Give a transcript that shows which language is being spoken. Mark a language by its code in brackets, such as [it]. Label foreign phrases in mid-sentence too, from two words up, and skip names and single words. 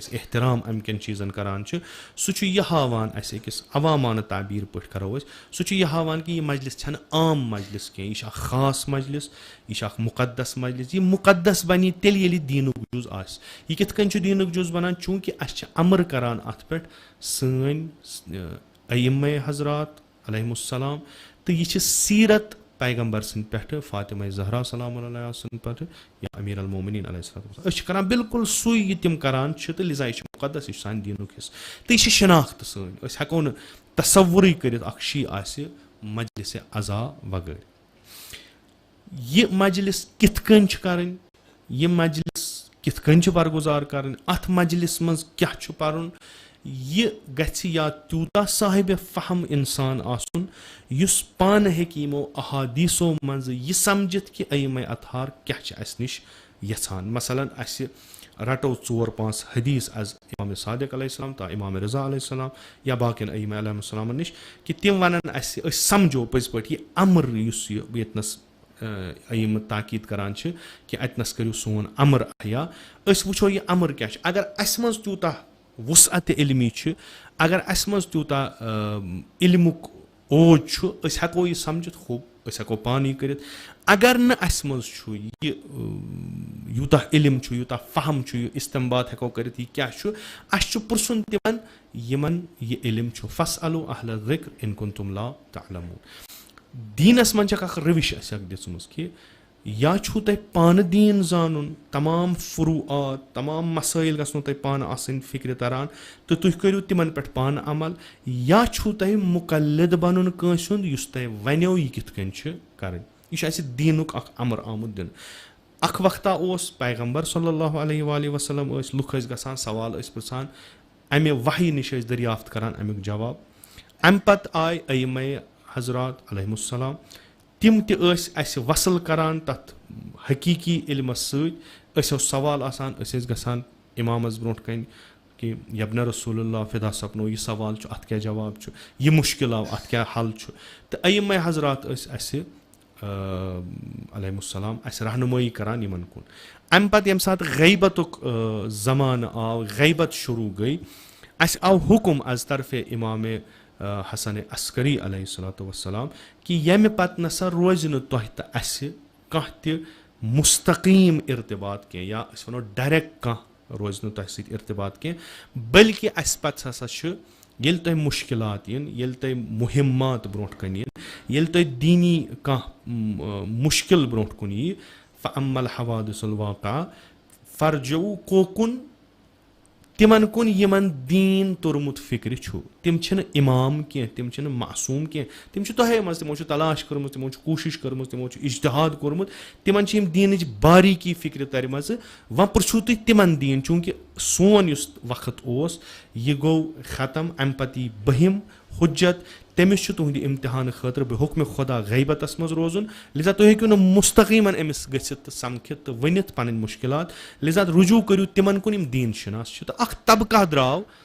[ks] एहतराम अमकन चीज़न करान सह यह हावान अकिस अवामान ताबीर पे करो सह यह हावान कि यह मजलिस छन आम मजलिस कह यह खास मजलिस यह मुकद्दस मजलिस यह मुकद्दस बनी तेल ये दीनुक जुज आस यह किथ कन दीनुक जुज बनान चूँकि अस अमर करान अत पे सन अइम्मा हजरात अलैहिमुस्सलाम तो यह सीरत पैगम्बर सद पे फातिमा ज़हरा सलाम पे या अमीर अल-मोमिनीन अलैहिस्सलाम बिल्कुल सुई तम करान तो लिजा यह मुकद्दस यह सान दीनुक हिस्स तो यह शनाख्त सन हेको न तसव्वुर कर शी मजलिस अज़ा वगैर यह मजलिस किथ कन करन यह मजलिस किथ कन बरगुजार करन अथ मजलिस मज क्या पर्न यह गछ या तूता साहिब फहम इंसान आसुन युस पान हेकि यमो अहादीसो मज यह समझित कि अइम्मा अतहार क्या अस निश यछान मसलन अस रटो 4-5 हदीस अज इमाम सादिक अलैहिस्सलाम ता इमाम रज़ा अलैहिस्सलाम या बाकिन अइम्मा अलैहिस्सलाम निश कि तिम वनन अस समझो पज पट यह अमर युस यतनस अइम्मा ताकीद करान कि अतनस करियो सोन अमर अहया अस वुछो यह अमर क्या अगर अस मज तूता वुसअत इल्मी अगर अस मज तूता इल्मुक ओज हेको यह समझित खूब हेको पानी कर अगर न अस मज यूता इल्म यूता फहम इस्तंबात हेको कर क्या अस पुरसन तिमन यमन यह इल्म [ar] فاسألوا أهل الذكر إن كنتم لا تعلمون [ks] दीनस मन रविश दिसम कि या छू तुम पान दीन जानन तमाम फुरूआत तमाम मसाइल गो तुम पान आसन फिक्र तरान तो तुम करो तिमन पे पान अमल या छू तुम मुकल्लिद बनन कंस युस तुम वनो यह किथ कन कर यह दीनुक अमर आमुद दिन अख वक्ता पैगम्बर [ar] صلى الله عليه وسلم [ks] लुख गसान सवाल पृछान अमे वही निश दरियाफ्त करान अमुक जवाब अम पत आय अइम्मा हजरात अलैहिमुस्सलाम तिम तस वसल करान तथ हकीकी इल्मस सवाल आसान गसान इमामस ब्रोट कन कि [ar] يابن رسول الله [ks] फिदा सपनो यह सवाल अत क्या जवाब यह मुश्किल आव अत क्या हल तो अइम्मा हजरात अलैहिमुस्सलाम रहनुमाई करान यमन कुन अम पत यम सात गैबतुक ज़मान आव गैबत शुरू गई आव हुकुम अज तरफ इमाम حسن عسکری [ar] علیہ الصلوۃ والسلام [ks] کہ ییٚمہِ پتہٕ نسا روزِ نہٕ تۄہہِ تہٕ اَسہِ کانٛہہ تہِ مستقیٖم ارتباط کینٛہہ یا أسۍ وَنو ڈایریکٹ کانٛہہ روزِ نہٕ تۄہہِ سۭتۍ ارتباط کینٛہہ بٔلکہِ اَسہِ پتہٕ ہسا چھُ ییٚلہِ تۄہہِ مُشکلات یِن ییٚلہِ تۄہہِ مُہمات برونٛٹھ کَنہِ یِن ییٚلہِ تۄہہِ دیٖنی کانٛہہ مُشکل برونٛٹھ کُن یی [ar] فَأَمَّا الْحَوَادِثُ الْوَاقِعَةُ فَارْجِعُوا [ks] کوکُن تِمن کُن یِمن دیٖن توٚرمُت فِکرِ چھُ تِم چھِنہٕ اِمام کینٛہہ تِم چھِنہٕ معصوٗم کینٛہہ تِم چھِ تۄہے منٛز تِمو چھُ تلاش کٔرمٕژ تِمو چھُ کوٗشِش کٔرمٕژ تِمو چھُ اِجتِہاد کوٚرمُت تِمن چھِ یِم دیٖنٕچ باریٖکی فِکرِ تَرِمَژٕ وۄنۍ پِرٛژھِو تُہۍ تِمن دیٖن چوٗنٛکہِ سون یُس وقت اوس یہِ گوٚو ختم اَمہِ پتہٕ یی بٔہِم حُجت تٔمِس چھُ تُہنٛدِ اِمتِحانہٕ خٲطرٕ بے حُکمِ خۄدا غیبتس منٛز روزُن لِذا تُہۍ ہیٚکِو نہٕ مُستقیٖمن أمِس گٔژھِتھ تہٕ سمکھِتھ تہٕ ؤنِتھ پنٕنۍ مُشکلات لِذا رجوٗع کٔرِو تِمن کُن یِم دیٖن شِناس چھِ تہٕ اکھ طبقہ درٛاو